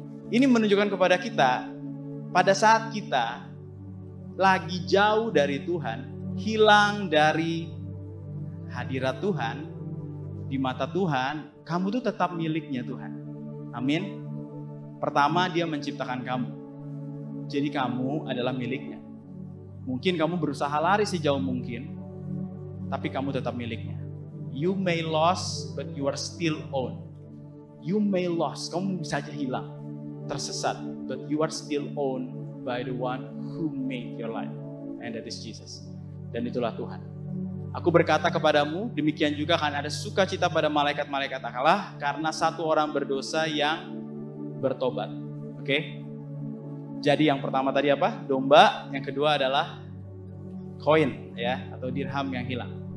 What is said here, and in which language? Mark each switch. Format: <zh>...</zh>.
<id>Ini menunjukkan kepada kita, pada saat kita lagi jauh dari Tuhan, hilang dari hadirat Tuhan, di mata Tuhan, kamu tuh tetap miliknya Tuhan. Amin. Pertama, dia menciptakan kamu. Jadi kamu adalah miliknya. Mungkin kamu berusaha lari sejauh mungkin, tapi kamu tetap miliknya.</id> <en>You may lost, but you are still owned. You may lost,</en> <id>kamu bisa aja hilang, tersesat,</id> <en>but you are still owned by the one who made your life, and that is Jesus.</en> <id>Dan itulah Tuhan. Aku berkata kepadamu, demikian juga akan ada sukacita pada malaikat-malaikat Allah karena satu orang berdosa yang bertobat. Oke? Jadi yang pertama tadi apa? Domba. Yang kedua adalah koin ya, atau dirham yang hilang.</id>